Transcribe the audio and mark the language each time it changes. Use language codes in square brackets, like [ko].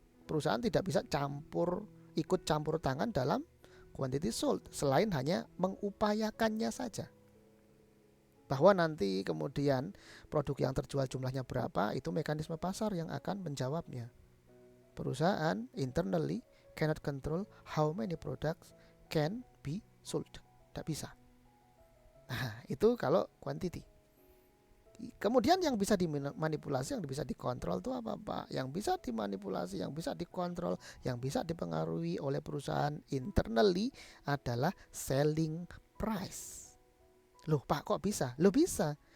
[id] Perusahaan tidak bisa ikut campur tangan dalam quantity sold, selain hanya mengupayakannya saja. Bahwa nanti kemudian produk yang terjual jumlahnya berapa, itu mekanisme pasar yang akan menjawabnya. [en] Perusahaan internally cannot control how many products can be sold. [id] Tidak bisa. Nah, itu kalau quantity. Kemudian yang bisa dimanipulasi, yang bisa dikontrol itu apa, Pak? Yang bisa dimanipulasi, yang bisa dikontrol, yang bisa dipengaruhi oleh perusahaan internally adalah selling price. Loh, Pak, kok bisa? Loh, bisa.